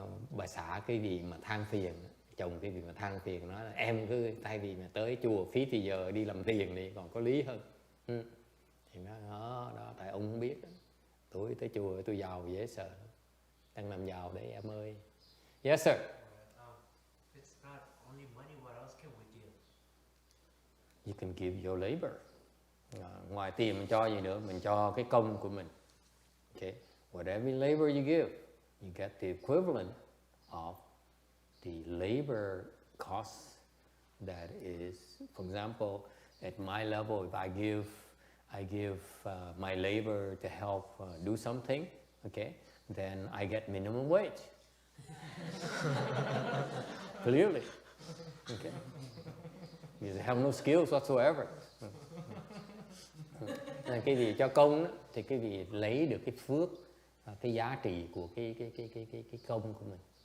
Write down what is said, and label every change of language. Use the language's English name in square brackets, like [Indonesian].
[Vietnamese] Bà xã cái gì mà than phiền, chồng cái gì mà than phiền, nói là em cứ thay vì mà tới chùa phí thì giờ đi làm tiền đi còn có lý hơn. Thì nói đó tại ông không biết đó. Tôi tới chùa tôi giàu dễ sợ, đang làm giàu đấy em ơi. [English] Yes sir. It's not only money, what else can we give? You can give your labor. [Vietnamese] Ngoài tiền mình cho gì nữa, mình cho cái công của mình. [English] Okay, whatever labor you give, you get the equivalent of the labor cost that is, for example, at my level, if I give my labor to help do something, okay, then I get minimum wage. Clearly, okay, because I have no skills whatsoever. [Vietnamese] Cái gì cho công đó, thì cái gì lấy được cái phước, cái giá trị của cái công của mình.